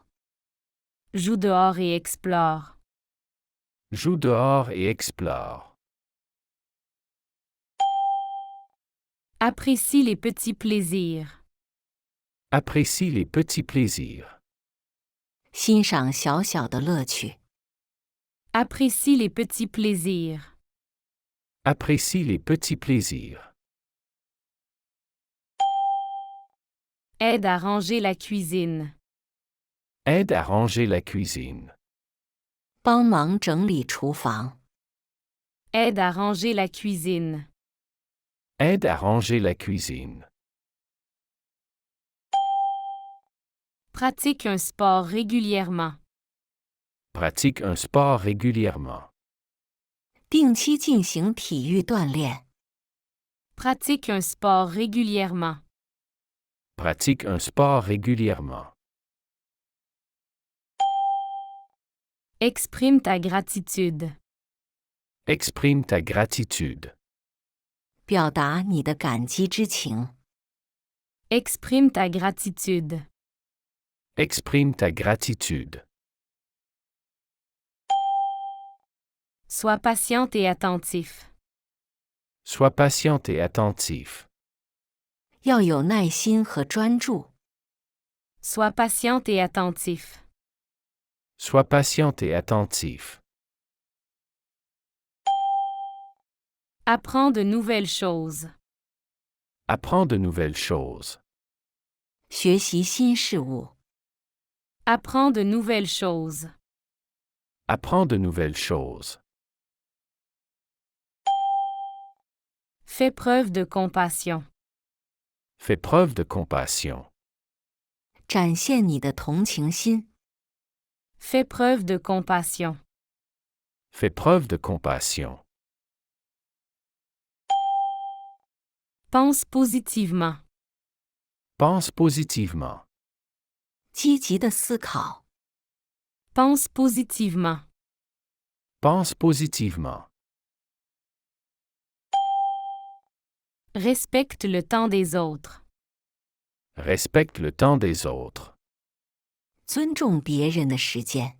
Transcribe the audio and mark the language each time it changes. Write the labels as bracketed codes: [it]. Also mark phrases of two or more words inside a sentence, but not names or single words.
[fr] Joue dehors et explore. Joue dehors et explore. Apprécie les petits plaisirs. Apprécie les petits plaisirs. [zh] 欣赏小小的乐趣。 [fr] Apprécie les petits plaisirs. Apprécie les petits plaisirs. Aide à ranger la cuisine. Aide à ranger la cuisine. [zh] 帮忙整理厨房。 [fr] Aide à ranger la cuisine. Aide à ranger la cuisine. Pratique un sport régulièrement. Pratique un sport régulièrement. [zh] 定期进行体育锻炼。 [fr] Pratique un sport régulièrement. Pratique un sport régulièrement. Exprime ta gratitude. Exprime ta gratitude. [zh] 表达你的感激之情。 [fr] Exprime ta gratitude. Exprime ta gratitude. Sois patiente et attentif. Sois patiente et attentif. [zh] 要有耐心和专注。 [fr] Sois patiente et attentif. Sois patiente et attentif. Apprends de nouvelles choses. Apprends de nouvelles choses. [zh] 学习新事物。 [fr] Apprends de nouvelles choses. Apprends de nouvelles choses. Fais preuve de compassion. Fais preuve de compassion. [zh] 展现你的同情心。 [fr] Fais preuve de compassion. Fais preuve de compassion. Pense positivement. Pense positivement. [zh] 积极的思考。 [fr] Pense positivement. Pense positivement. Respecte le temps des autres. Respecte le temps des autres. [zh] 尊重别人的时间。